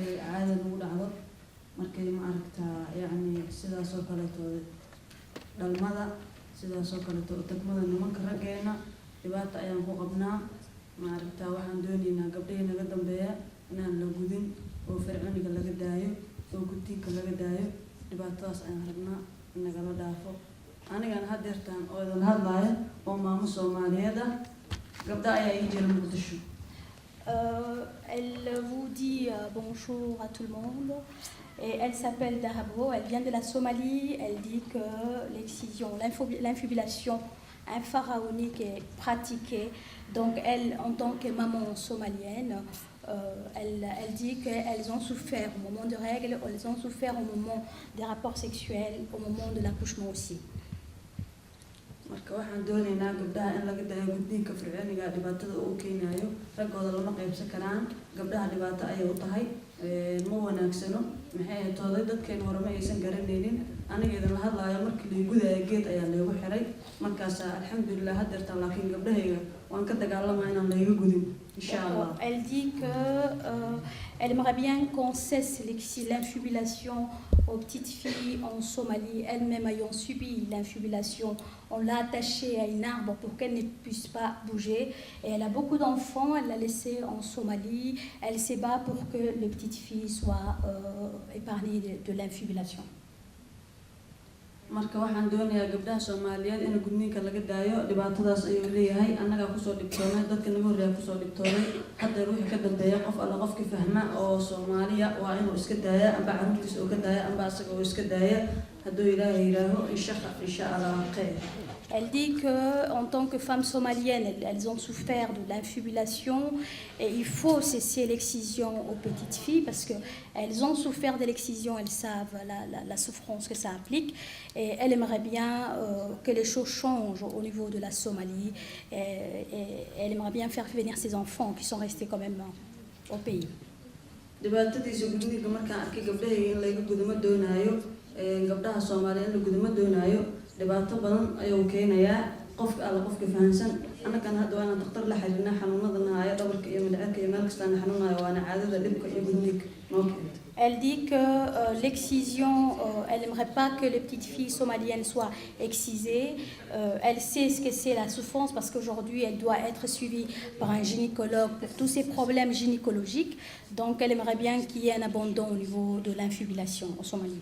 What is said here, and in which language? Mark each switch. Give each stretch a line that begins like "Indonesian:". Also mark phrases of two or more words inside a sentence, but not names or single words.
Somali: caada nagu dhacdo markay ma aragtaa yani sidaas oo kale tooda dhalmada sidaas oo kale tagmada nimanka raggeena dhibaato ayaan ku qabnaa ma aragtaa waxaan doonaynaa gabdhaha naga dambeeya inaan la gudin oo fircooniga laga daayo oo gudniinka laga daayo dhibaatadaas ayaan rabnaa in nagala dhaafo anigan hadeertaan oo idan hadlaaya oo maamo Soomaaliyeed ah gabdha ayaa ii jira Muqdisho.
French: Elle vous dit bonjour à tout le monde. Et elle s'appelle Dahabo, elle vient de la Somalie. Elle dit que l'excision, l'infibulation pharaonique est pratiquée. Donc elle, en tant que maman somalienne, elle dit qu'elles ont souffert au moment de règles, elles ont souffert au moment des rapports sexuels, au moment de l'accouchement aussi.
Somali: marka waxaan doonaynaa gabdhaha in laga daayo gudniinka fircooniga dhibaatada uu keenayo raggooda lama qaybsan karaan gabdhaha dhibaato ayay u tahay ma wanaagsano maxay ahayd tooday dadkeen hore ma aysan garanaynin aniga idin la hadlaaya markii lay gudaya geed ayaa laygu xiray markaas alxamdulilah haddeertan laakiin gabdhahayga waan ka dagaalamaya inaan layga gudin
Arabic: insha allah.
French: Elle dit que elle aimerait bien qu'on cesse l'infibulation aux petites filles en Somalie, elles-mêmes ayant subi l'infibulation. On l'a attachée à un arbre pour qu'elle ne puisse pas bouger. Et elle a beaucoup d'enfants, elle l'a laissée en Somalie. Elle se bat pour que les petites filles soient épargnées de l'infibulation.
Somali: marka waxaan doonayaa gabdhaha Soomaaliyeed in gudniinka laga daayo dhibaatadaas ayuu leeyahay annaga ku soo dhibtoonay dadka nagu horeeya ku soo dhibtoonay hadda ruuxa ka dambeeya qof alla qofki fahma oo Soomaaliya waa inuu iska daaya amba carruurtiisa uu ka daaya amba asaga uu iska daaya hadduu Ilaahay yiraaho
Arabic: insha Allah
Somali: khayr.
French: Elle dit qu'en tant que femmes somaliennes, elles ont souffert de l'infibulation et il faut cesser l'excision aux petites filles parce qu'elles ont souffert de l'excision, elles savent la souffrance que ça implique et elle aimerait bien que les choses changent au niveau de la Somalie et elle aimerait bien faire venir ses enfants qui sont restés quand même au pays.
Somali: dhibaatadiisa gudniinka markaan arkay gabdhahayga in layga guduma doonaayo gabdhaha Soomaaliyeed la guduma doonaayo dhibaato badan ayuu keenayaa qofka alla qofka fahansan annagana hadda waana dhakhtar la xiriirnaa xanuunadana haya dhabarka iyo mindhicirka iyo meel kastaan xanuunayo waana caadada dhibka iyo gudniinka noo keenta.
French: Elle dit que l'excision, elle n'aimerait pas que les petites filles somaliennes soient excisées. Elle sait ce que c'est la souffrance parce qu'aujourd'hui, elle doit être suivie par un gynécologue pour tous ces problèmes gynécologiques. Donc, elle aimerait bien qu'il y ait un abandon au niveau de l'infibulation en Somalie.